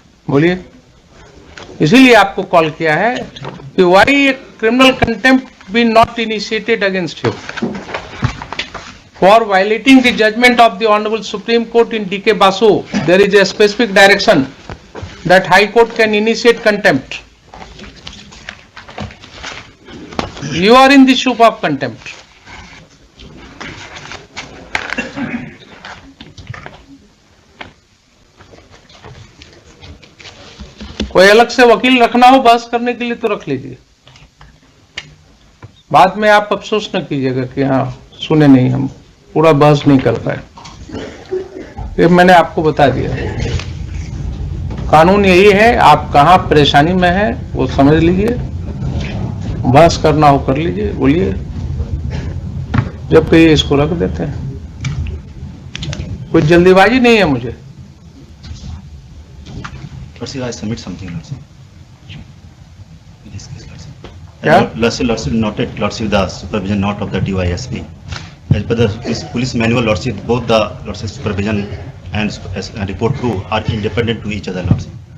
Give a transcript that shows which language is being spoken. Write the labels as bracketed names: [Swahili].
[Hindi] बोलिए, इसीलिए आपको कॉल किया है कि [English] Why criminal contempt be not initiated against you for violating the judgment of the Honorable Supreme Court in D.K. Basu. There is a specific direction that High Court can initiate contempt. You are in the soup of contempt. [Hindi] कोई अलग से वकील रखना हो बहस करने के लिए तो रख लीजिए, बाद में आप अफसोस न कीजिएगा कि हाँ सुने नहीं, हम पूरा बहस नहीं कर पाए। ये मैंने आपको बता दिया, कानून यही है। आप कहाँ परेशानी में है वो समझ लीजिए, बहस करना हो कर लीजिए, बोलिए, जब कहिए इसको रख देते हैं। कोई जल्दीबाजी नहीं है मुझे। [English] Lordship, I submit something, Lordship. In this case, Lordship. Yeah? Lordship noted, Lordship, the supervision note of the DYSP. As per the police manual, Lordship, both the Lordship supervision and report two are independent to each other, Lordship.